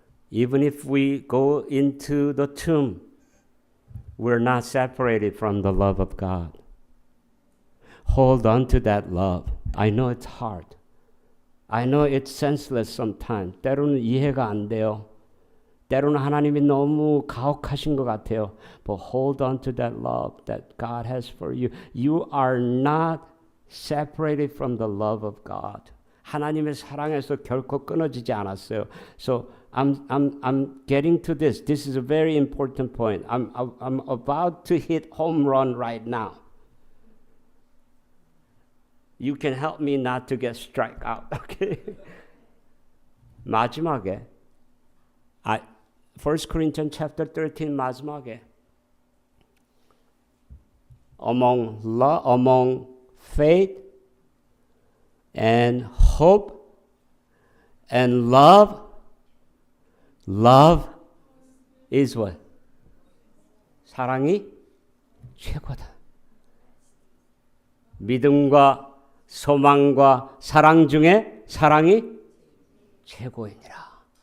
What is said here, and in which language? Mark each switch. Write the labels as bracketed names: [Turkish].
[English] Even if we go into the tomb, we're not separated from the love of God. Hold on to that love. I know it's hard. I know it's senseless sometimes. [Korean] 때로는 이해가 안 돼요. 때로는 하나님이 너무 가혹하신 것 같아요. [English] But hold on to that love that God has for you. You are not separated from the love of God. [Korean] 하나님의 사랑에서 결코 끊어지지 않았어요. [English] So I'm getting to this. This is a very important point. I'm about to hit home run right now. You can help me not to get struck out. Okay? 마지막에 1 Corinthians chapter 13 마지막에 among faith and hope and love is what? [Korean] 사랑이 최고다. 믿음과 소망과 사랑 중에 사랑이 최고이니라.